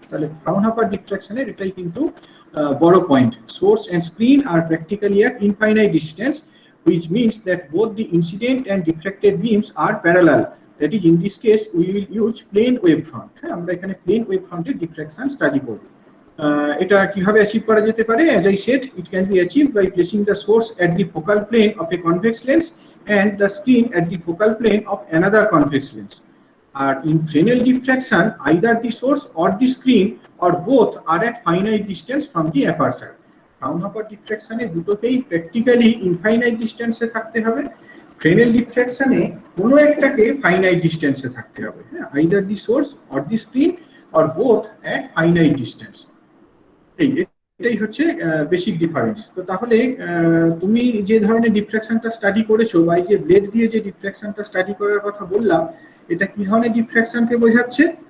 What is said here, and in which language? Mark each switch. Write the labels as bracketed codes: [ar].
[bn] তাহলে ফ্রাউনহোফার ডিফ্রাকশনের এটাই কিন্তু বড় point, [en] Source and screen আর practically at infinite distance, which means that both the incident and diffracted beams are parallel. That is, in this case we will use plane wavefront. [bn] আমরা এখানে plane ওয়েভফ্রন্টের diffraction study করব। এটা কিভাবে achieve করা যেতে পারে? [en] As I said, it can be achieved by placing the source at the focal plane of a convex lens and the screen at the focal plane of another convex lens. In Fresnel diffraction, either the source or the screen or both are at finite distance from the aperture. [bn] ফ্রাউনহোফার ডিফ্রাকশনে দুটোকেই practically infinite ডিস্টেন্সে থাকতে হবে, Fresnel ডিফ্রাকশনে কোনো একটাকে finite ডিস্টেন্সে থাকতে হবে। [en] Either the source or the screen or both at finite distance. [bn] এটাই হচ্ছে basic difference. তো তাহলে তুমি যে ধরনের ডিফ্রাকশনটা স্টাডি করেছো বা এই যে ব্লেড দিয়ে যে ডিফ্রাকশনটা স্টাডি করার কথা বললাম, এটা কি ধরনের ডিফ্রাকশনকে বোঝাচ্ছে?